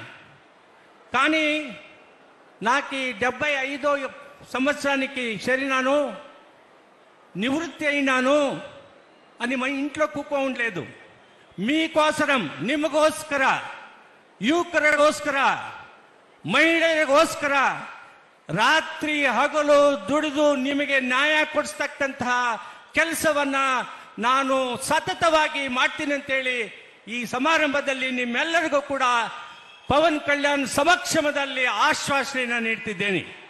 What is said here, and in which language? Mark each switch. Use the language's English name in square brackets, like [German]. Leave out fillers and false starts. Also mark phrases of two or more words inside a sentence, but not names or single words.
[Telugu] కానీ నాకు 75 సంవత్సరానికి చేరినాను, నివృత్తి అయినాను అని మా ఇంట్లో కూకోవట్లేదు. మీకోసరం, [Kannada] ನಿಮಗೋಸ್ಕರ, ಯುವಕರಿಗೋಸ್ಕರ, ಮಹಿಳೆಯರಿಗೋಸ್ಕರ ರಾತ್ರಿ ಹಗಲು ದುಡಿದು ನಿಮಗೆ ನ್ಯಾಯ ಕೊಡಿಸ್ತಕ್ಕಂತಹ ಕೆಲಸವನ್ನ ನಾನು ಸತತವಾಗಿ ಮಾಡ್ತೀನಿ ಅಂತೇಳಿ ಈ ಸಮಾರಂಭದಲ್ಲಿ ನಿಮ್ಮೆಲ್ಲರಿಗೂ ಕೂಡ ಪವನ್ ಕಲ್ಯಾಣ್ ಸಮಕ್ಷಮದಲ್ಲಿ ಆಶ್ವಾಸನೆಯನ್ನು ನೀಡ್ತಿದ್ದೇನೆ.